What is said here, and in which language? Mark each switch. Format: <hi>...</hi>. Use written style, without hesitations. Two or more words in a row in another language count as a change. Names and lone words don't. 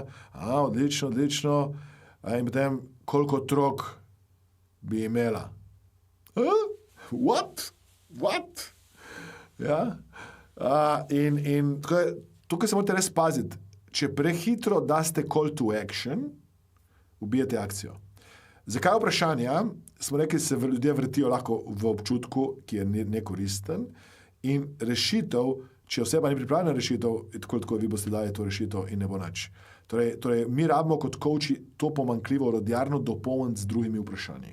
<sl>Odlično. In potem, koliko otrok bi imela? What? Ja? In tukaj se morate res paziti. Če prehitro daste</sl> <en>call to action,</en> <sl>ubijete akcijo. Zakaj vprašanja? Smo rekli, se ljudje vrtijo lahko v občutku, ki je nekoristen, in rešitev, če oseba ni pripravljena rešitev, tako vi boste dali to rešitev in ne bo nič. Torej, mi rabimo kot coachi to pomanjkljivo orodjarno dopolniti z drugimi vprašanji.</sl>